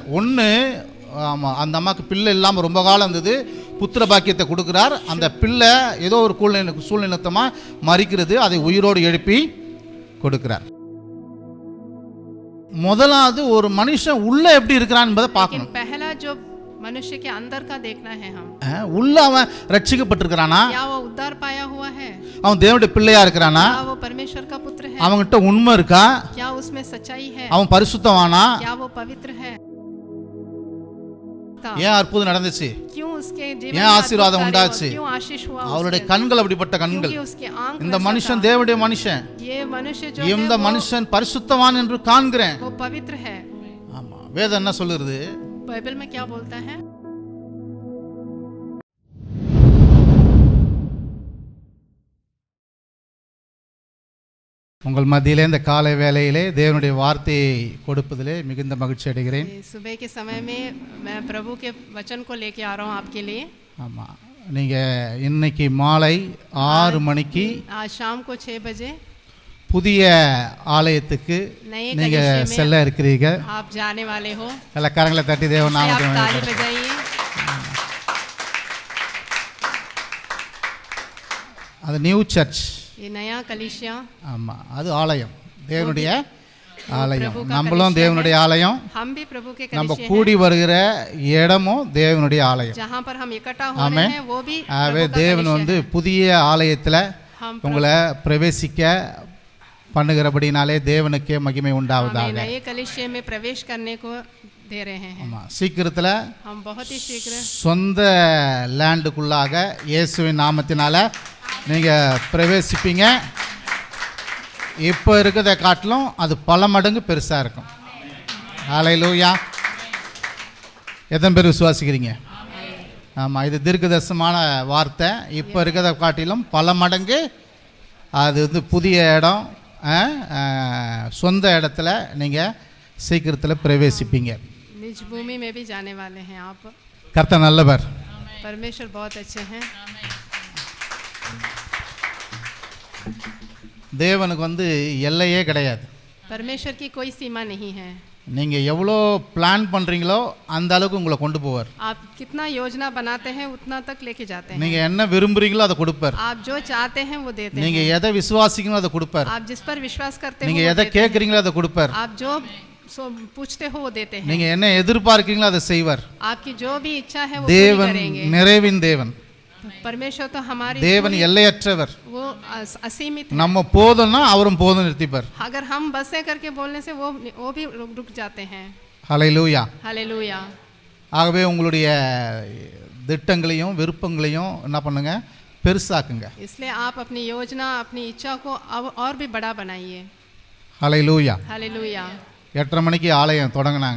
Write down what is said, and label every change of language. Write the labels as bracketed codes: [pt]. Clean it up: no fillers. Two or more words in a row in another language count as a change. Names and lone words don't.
[ta] ஒன்று, ஆமாம், அந்த அம்மாவுக்கு பிள்ளை இல்லாமல் ரொம்ப காலம் இருந்தது, புத்திர பாக்கியத்தை கொடுக்குறார். அந்த பிள்ளை ஏதோ ஒரு சூழ்நிலத்தமாக மறிக்கிறது, அதை உயிரோடு எழுப்பி கொடுக்கிறார். முதலாவது ஒரு மனுஷன் உள்ள எப்படி இருக்கிறான் என்பதை பார்க்கணும். [hi] पहला जो मनुष्य के अंदर का देखना है हम, [ta] உள்ள அவன் ரட்சிக்கப்பட்டிருக்கிறானா, [hi] क्या वो उद्धार पाया हुआ है, [ta] அவன் தேவனுடைய பிள்ளையா இருக்கிறானா, [hi] क्या वो परमेश्वर का पुत्र है, [ta] அவன்கிட்ட உண்மை இருக்கா, [hi] क्या उसमें सच्चाई है, [ta] அவன் பரிசுத்தவானா, [hi] क्या वो पवित्र है, [ta] ஏன் அற்புதம் நடந்துச்சு, [hi] क्यों उसके जीवन [ta] ஏன் ஆசீர்வாதம் உண்டாச்சு, [hi] क्यों आशीष हुआ, [ta] அவருடைய கண்கள் அப்படிப்பட்ட கண்கள். [hi] क्योंकि उसके आंख [ta] இந்த மனுஷன் தேவனுடைய மனுஷன், [hi] ये मनुष्य जो [ta] இந்த மனுஷன் பரிசுத்தவான் என்று காண்கிறேன். [hi] वो पवित्र है. [ta] ஆமா, வேதம் என்ன சொல்லுறது, [hi] बाइबल में क्या बोलता है, [ta] உங்கள் மத்தியிலே இந்த காலை வேளையிலே தேவனுடைய வார்த்தையை கொடுப்பதிலே மிகுந்த மகிழ்ச்சி அடைகிறேன். [hi] सुबह के समय में मैं प्रभु के वचन को लेके आ रहा हूँ आपके लिए. [ta] ஆமாம், நீங்கள் இன்னைக்கு மாலை 6 மணிக்கு [hi] आज शाम को 6 बजे [ta] புதிய ஆலயத்துக்கு நீங்க செல்ல இருக்கிறீங்க. [hi] आप जाने वाले हो. [ta] எல்லா கரங்களை தட்டி தேவ நாமத்தை [hi] ताली बजाइए. [ta] அது [en] new church, [hi] ये नया कलीसिया. [ta] ஆமா, அது ஆலயம், தேவனுடைய ஆலயம். நம்மளும் தேவனுடைய ஆலயம், [hi] हम भी प्रभु के [ta] நம்ம [hi] कलीसिया [ta] கூடி வருகிற இடமும் தேவனுடைய ஆலயம். [hi] जहां पर हम इकट्ठा हो रहे हैं वो भी [ta] ஆவே தேவன் வந்து புதிய ஆலயத்துல உங்களை பிரவேசிக்க பண்ணுகிறபடினாலே தேவனுக்கே மகிமை உண்டாவதாக. [hi] नए कलीसिया में प्रवेश करने को दे रहे हैं. [ta] ஆமா, சீக்கிரத்துல [hi] हम बहुत ही शीघ्र [ta] சொந்த லேண்டுக்குள்ளாக இயேசுவின் நாமத்தினால நீங்க பிரவேசிப்பீங்க. இப்போ இருக்கிறத காட்டிலும் அது பல மடங்கு பெருசா இருக்கும். ஹல்லேலூயா. எத்தனை பேர் விசுவாசிக்கிறீங்க? ஆமாம், இது தீர்க்கதரிசனமான வார்த்தை. இப்போ இருக்கிறத காட்டிலும் பல மடங்கு அது வந்து புதிய இடம், சொந்த இடத்துல நீங்கள் சீக்கிரத்தில் பிரவேசிப்பீங்க. [hi] निज भूमि में भी जाने वाले हैं आप. [ta] கர்த்தர் நல்லவர், [hi] परमेश्वर बहुत अच्छे हैं. [ta] தேவனுக்கு வந்து எல்லையே கிடையாது. [hi] परमेश्वर की कोई सीमा नहीं है. [ta] நீங்கள் எவ்வளோ பிளான் பண்ணுறீங்களோ அந்த அளவுக்கு உங்களை கொண்டு போவார். [hi] आप कितना योजना बनाते हैं उतना तक लेके जाते हैं. [ta] நீங்கள் என்ன விரும்புறீங்களோ அதை கொடுப்பார். [hi] आप जो चाहते हैं वो देते हैं. [ta] நீங்கள் எதை விசுவாசிக்கணும் அதை கொடுப்பார். [hi] आप जिस पर विश्वास करते हो [ta] நீங்கள் எதை கேட்குறீங்களோ அதை கொடுப்பார். [hi] आप जो पूछते हो वो देते हैं. [ta] நீங்கள் என்ன எதிர்பார்க்கிறீங்களோ அதை செய்வார். [hi] आपकी जो भी इच्छा है वो [ta] தேவன் [hi] पूरी करेंगे. [ta] நிறைவின் தேவன், [hi] परमेश्वर तो हमारी [ta] தேவன் எல்லையற்றவர். [hi] वो असीमित. [ta] நம்ம போதும்னா அவரும் போதும் நிறுத்திப்பார். [hi] अगर हम बसे करके बोलने से वो भी रुक जाते हैं. [ta] ஹல்லேலூயா. [hi] हालेलुया. [ta] ஆகவே உங்களுடைய திட்டங்களையும் விருப்பங்களையும் என்ன பண்ணுங்க, பெருசாக்குங்க. [hi] इसलिए आप अपनी योजना अपनी इच्छा को अब और भी बड़ा बनाइए. [ta] ஹல்லேலூயா. [hi] हालेलुया. [ta] 8:30 மணிக்கு ஆலயம் தொடங்கினாங்க.